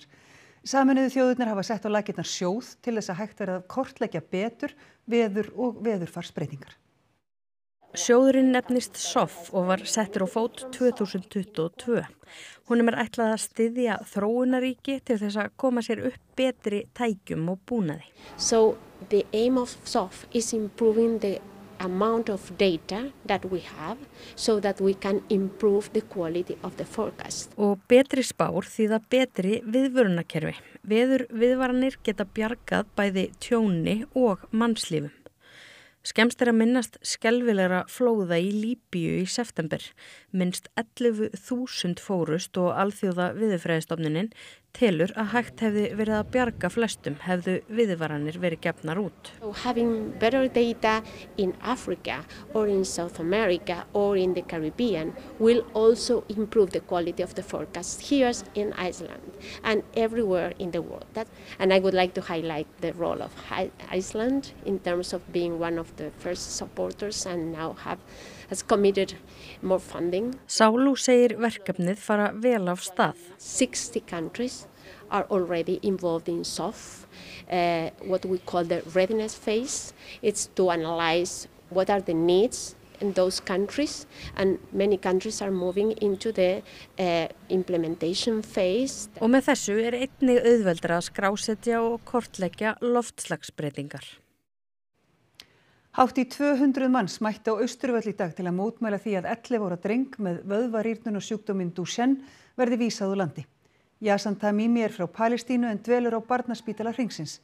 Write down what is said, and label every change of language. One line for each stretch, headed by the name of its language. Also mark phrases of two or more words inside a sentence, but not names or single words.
Icelandic: Sameinuðu þjóðirnar hafa sett á laggirnar sjóð til þess að hægt verði að kortleggja betur veður og veðurfarsbreytingar. Sjóðurinn nefnist SOF og var settur á fót 2022. Honum ætlað að styðja þróunaríki til þess að koma sér upp betri tækjum og búnaði.
English: So the aim of SOF is improving the amount of data that we have so that we can improve the quality of the forecast.
Icelandic: Og betri spár þýða betri viðvörunarkerfi. Viðvaranir geta bjargað bæði tjóni og mannslífum. Skemmst að minnast skelfilegra flóða í Líbíu í september. Minnst 11.000 fórust og Alþjóða veðurfræðistofnunin telur að hægt hefði verið að bjarga flestum hefðu viðvaranir verið gefnar út.
English: So having better data in Africa or in South America or in the Caribbean will also improve the quality of the forecast here in Iceland and everywhere in the world. And I would like to highlight the role of Iceland in terms of being one of the first supporters and now has committed more funding.
Icelandic: Sálu segir verkefnið fara vel af stað.
English: 60 countries are already involved in SOF, what we call the readiness phase. It's to analyze what are the needs in those countries, and many countries are moving into the implementation phase.
Icelandic: Og með þessu einnig auðveldara að skrásetja og kortleggja loftslagsbreytingar. Hátt í 200 manns mættu á Austurvöll í dag til að mótmæla því að 11 ára dreng með vöðvarýrnunarsjúkdóminn Duchenne verði vísað úr landi. Yasan Tamimi frá Palestínu en dvelur á Barnaspítala Hringsins.